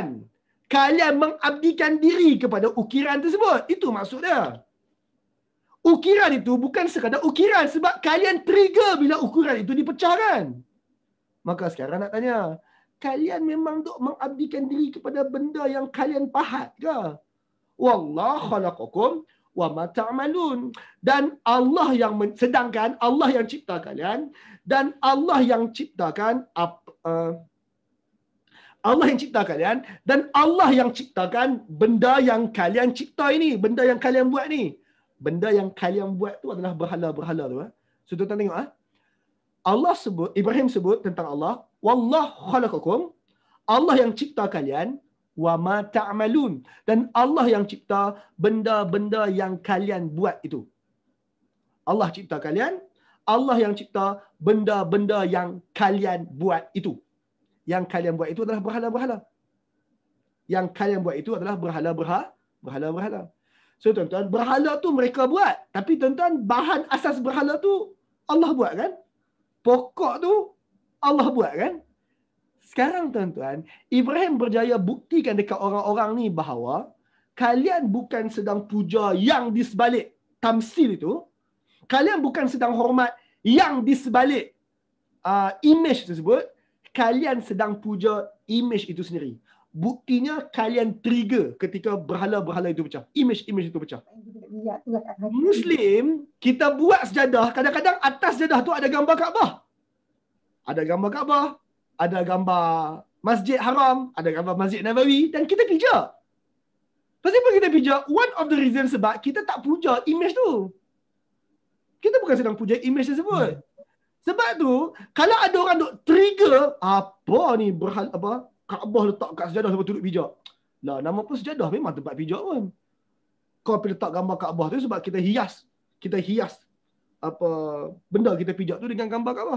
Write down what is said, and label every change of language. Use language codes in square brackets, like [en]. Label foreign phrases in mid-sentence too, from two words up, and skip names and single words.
[ms] Kalian mengabdikan diri kepada ukiran tersebut. Itu maksud dia. Ukiran itu bukan sekadar ukiran sebab kalian trigger bila ukiran itu dipecahkan. Maka sekarang nak tanya, kalian memang duk mengabdikan diri kepada benda yang kalian pahat ke? [ar] والله خلقكم وما تعملون. [ms] Dan Allah yang sedangkan Allah yang cipta kalian dan Allah yang ciptakan Allah yang cipta kalian dan Allah yang ciptakan benda yang kalian cipta ini, benda yang kalian buat ni. Benda yang kalian buat tu adalah berhala-berhala tu. So tuan-tuan tengok Allah sebut, Ibrahim sebut tentang Allah, [ar] والله خلقكم, [ms] Allah yang cipta kalian, [ar] وما تعملون, [ms] dan Allah yang cipta benda-benda yang kalian buat itu. Allah cipta kalian, Allah yang cipta benda-benda yang kalian buat itu. Yang kalian buat itu adalah berhala-berhala. Yang kalian buat itu adalah berhala-berhala. So tuan-tuan, berhala tu mereka buat. Tapi tuan-tuan, bahan asas berhala tu Allah buat kan? Pokok tu Allah buat kan? Sekarang tuan-tuan, Ibrahim berjaya buktikan dekat orang-orang ni bahawa kalian bukan sedang puja yang di sebalik tamsil itu. Kalian bukan sedang hormat yang di sebalik image tersebut. Kalian sedang puja image itu sendiri. Buktinya kalian trigger ketika berhala-berhala itu pecah. Image itu pecah. Muslim, kita buat sejadah. Kadang-kadang atas sejadah tu ada gambar Kaabah. Ada gambar Kaabah. Ada gambar Masjid Haram. Ada gambar Masjid Nabawi. Dan kita pijak. Kenapa kita pijak? [en] One of the reasons [ms] sebab kita tak puja image tu. Kita bukan sedang puja image tersebut. Sebab tu, kalau ada orang duk trigger, apa ni berhala, apa? Kaabah letak kat sejadah sebab duduk pijak. Lah, nama pun sejadah memang tempat pijak pun. Kau pergi letak gambar Kaabah tu sebab kita hias. Kita hias apa benda kita pijak tu dengan gambar Kaabah.